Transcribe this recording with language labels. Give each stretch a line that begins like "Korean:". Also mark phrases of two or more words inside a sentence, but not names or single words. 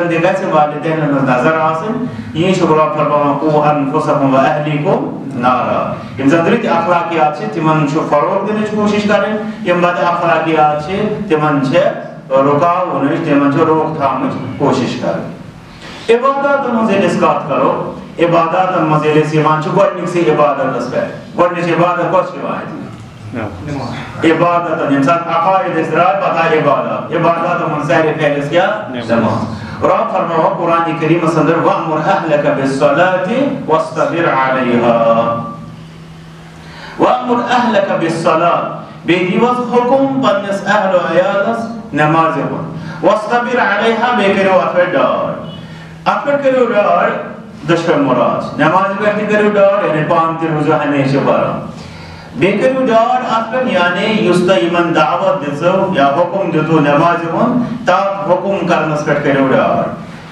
Kashmiri: تہِ گژھِ والدینن ہٕنٛز نظر آسٕنۍ یی چھُ رۄب فرماوان
Arabic: قُو انفُسکُم و اہلیکُم نارا
Kashmiri: یِم زن رٕتۍ اخلاقیات چھِ تِمن چھُ فروغ دِنٕچ کوٗشش کرٕنۍ یِم بد اخلاقیات چھِ تِمن چھِ رُکاونٕچ تِمن چھِ روک تھامٕچ کوٗشش کرٕنۍ عباداتن منٛز ییٚلہِ أسۍ کتھ کرو عباداتن منٛز ییٚلہِ أسۍ یِوان چھِ گۄڈنِکسٕے عبادتس پٮ۪ٹھ گۄڈنِچ عبادت کۄس چھِ یِوان اَتہِ عبادتن ییٚمہِ ساتہٕ عقاید أسۍ درٛاے پتہٕ آے عبادات عباداتن منٛز سارے فہرست کیٛاہ نٮ۪ماز رب فرماوان قرآن کریٖمس انٛدر
Arabic: وَأْمُرْ أَهْلَكَ بِالصَّلَاةِ وَاصْطَبِرْ عَلَيْهَا وَأْمُرْ أَهْلَكَ بِالصَّلَاةِ
Kashmiri: بیٚیہِ دِیِو حظ حُکُم پننِس اہل و عیالس نٮ۪مازِ ہُنٛد
Arabic: وَاصْطَبِرْ عَلَيْهَا
Kashmiri: بیٚیہِ کٔرِو اتھ پٮ۪ٹھ ڈاڈ اتھ پٮ۪ٹھ کٔرِو ڈاڈ دۄشوے مُراد چھِ نٮ۪مازِ پٮ۪ٹھ تہِ کٔرِو ڈاڈ یعنی پانہٕ تہِ روٗزِو ہمیشہٕ پران بیٚیہِ کٔرِو ڈاڈ اتھ پٮ۪ٹھ یعنی یُس تۄہہِ یِمن دعوت دِژٕو یا حُکُم دِتوٕ نٮ۪مازِ ہُنٛد تتھ حُکُم کرنس پٮ۪ٹھ کٔرِو ڈاڈ